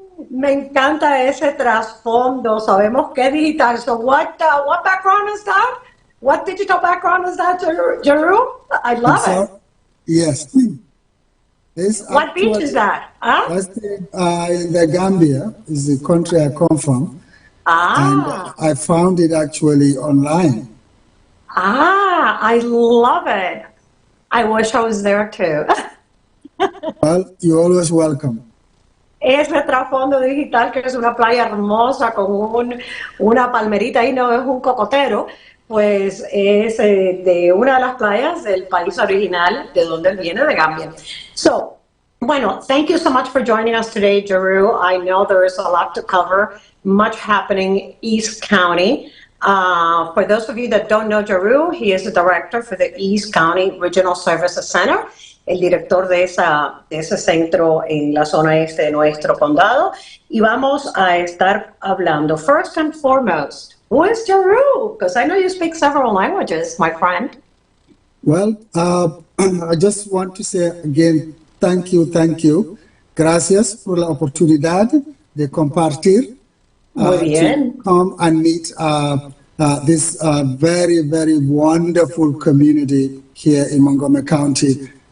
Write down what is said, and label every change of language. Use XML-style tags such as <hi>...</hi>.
<es>Me encanta ese trasfondo. Sabemos que es digital.</es> <en>So what background is that? What digital background is that, Jewru? I love it. Yes. What beach is that? Huh? That's in the Gambia, is the country I come from. Ah. And I found it actually online. Ah, I love it. I wish I was there too. Well, you're always welcome.</en> <es>Ese trasfondo digital, que es una playa hermosa con una palmerita y no es un cocotero, pues es de una de las playas del país original de donde él viene, de Gambia.</es> <en>So,</en> <es>bueno,</es> <en>thank you so much for joining us today, Jewru. I know there is a lot to cover, much happening East County. For those of you that don't know Jewru, he is the director for the East County Regional Services Center,</en> <es>el director de ese centro en la zona este de nuestro condado. Y vamos a estar hablando,</es> <en>first and foremost, who is</en> <es>Jewru?</es> <en>Because I know you speak several languages, my friend. Well, I just want to say again, thank you.</en> <es>Gracias por la oportunidad de compartir. Muy bien.</es> <en>To come and meet this very, very wonderful community here in Montgomery County.</en>